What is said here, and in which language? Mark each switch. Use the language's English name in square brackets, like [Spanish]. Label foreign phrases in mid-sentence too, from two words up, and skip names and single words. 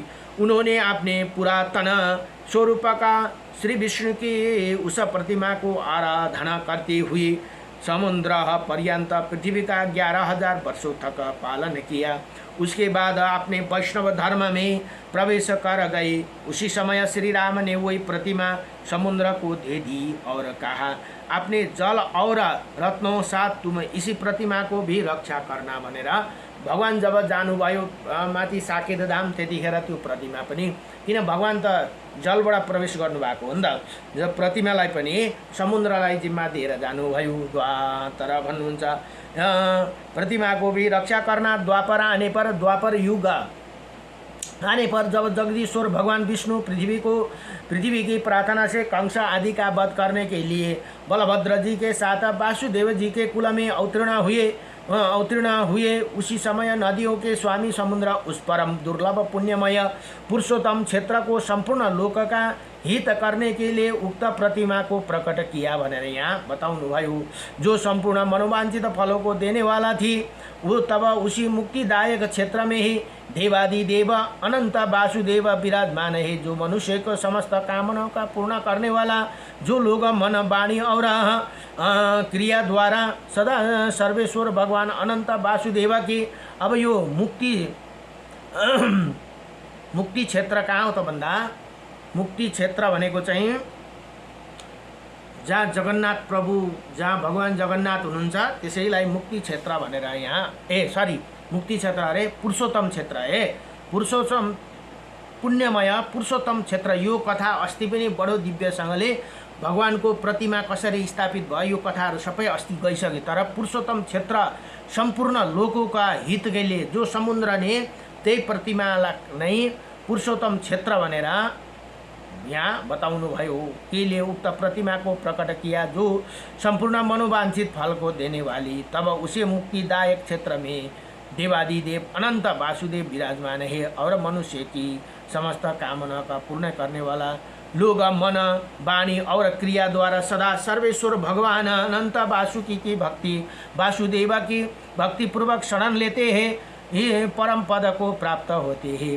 [Hindi] उन्होंने अपने पुरातन स्वरूप का श्री विष्णु की उस प्रतिमा को आराधना करते हुए समुद्र पर्यंत पृथ्वी का 11,000 वर्षों तक पालन किया। उसके बाद अपने वैष्णव धर्म में प्रवेश कर गए। उसी समय श्री राम ने वही प्रतिमा समुद्र को दे दी और कहा, अपने जल और रत्नों साथ तुम इसी प्रतिमा को भी रक्षा करना [Nepali] भनेर भगवान जब जानुभयो माथि साकेत धाम त्यतिखेर त्यो प्रतिमा पनि, किन भगवान त जलबाट प्रवेश गर्नुभएको हो नि त, जब प्रतिमालाई पनि समुद्रलाई जिम्मा दिएर जानुभयो। [Hindi] द्वापर भन्नुहुन्छ प्रतिमा को भी रक्षा करना। द्वापर आने पर, द्वापर युग आने पर जब जगदीश्वर भगवान विष्णु पृथ्वी की प्रार्थना से कंस आदि का वध करने के लिए बलभद्र जी के साथ वासुदेव जी के कुल में अवतीर्ण हुए, उसी समय नदियों के स्वामी समुद्र उस परम दुर्लभ पुण्यमय पुरुषोत्तम क्षेत्र को संपूर्ण लोक का हित करने के लिए उक्त प्रतिमा को प्रकट किया [Nepali] भनेर यहाँ बताउनु भयो। [Hindi] जो संपूर्ण मनोवांछित फलों को देने वाला थी, वो तब उसी मुक्तिदायक क्षेत्र में ही देवादिदेव अनंत वासुदेव विराजमान है। जो मनुष्य को समस्त कामनाओं का पूर्ण करने वाला, जो लोग मन वाणी और क्रिया द्वारा सदा सर्वेश्वर भगवान अनंत वासुदेव की। [Nepali] अब यो मुक्ति क्षेत्र कहाँ हो त भन्दा, मुक्ति क्षेत्र भनेको चाहिँ जहाँ जगन्नाथ प्रभु, जहाँ भगवान जगन्नाथ हुनुहुन्छ त्यसैलाई मुक्ति क्षेत्र भनेर यहाँ मुक्ति क्षेत्र अरे पुरुषोत्तम क्षेत्र है। पुरुषोत्तम पुण्यमय पुरुषोत्तम क्षेत्र। यो कथा अस्ति पनि बडो दिव्यसँगले भगवानको प्रतिमा कसरी स्थापित भयो, यो कथाहरू सबै अस्ति गइसके। तर पुरुषोत्तम क्षेत्र [Hindi] सम्पूर्ण लोकों का हित के लिए जो समुद्र ने [Nepali] त्यही प्रतिमालाई नै पुरुषोत्तम क्षेत्र भनेर यहाँ बताउनु भयो। [Hindi] के लिए उक्त प्रतिमा को प्रकट किया, जो संपूर्ण मनोवांछित फल को देने वाली। तब उसे मुक्तिदायक क्षेत्र में देवादिदेव अनंत वासुदेव विराजमान है और मनुष्य की समस्त कामना का पूर्ण करने वाला, लोग मन वाणी और क्रिया द्वारा सदा सर्वेश्वर भगवान अनंत वासुकी की भक्ति, वासुदेव की भक्ति पूर्वक शरण लेते हैं, ये परम पद को प्राप्त होते हैं।